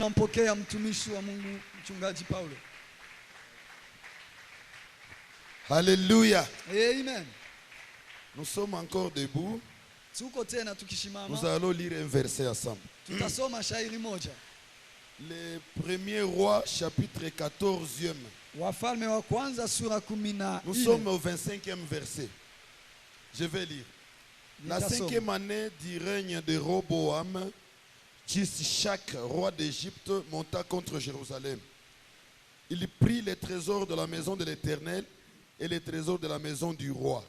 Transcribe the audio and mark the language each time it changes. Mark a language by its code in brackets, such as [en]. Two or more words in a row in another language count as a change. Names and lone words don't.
[sw] Pokea mtumishi wa Mungu mchungaji Paulo. [fr] Alléluia. Amen. Nous sommes encore debout. [sw] Tuko tena tukishimama. [fr] Nous allons lire un verset ensemble. [sw] Tutasoma shairi moja. [fr] Le premier roi, chapitre 14e. [sw] Wafalme wa kwanza sura 14. [fr] Nous sommes au 25e verset. Je vais lire. La [sw] Nitasoma. [fr] 5e année du règne de Roboam, Tishak, roi d'Égypte, monta contre Jérusalem. Il prit les trésors de la maison de l'Éternel et les trésors de la maison du roi.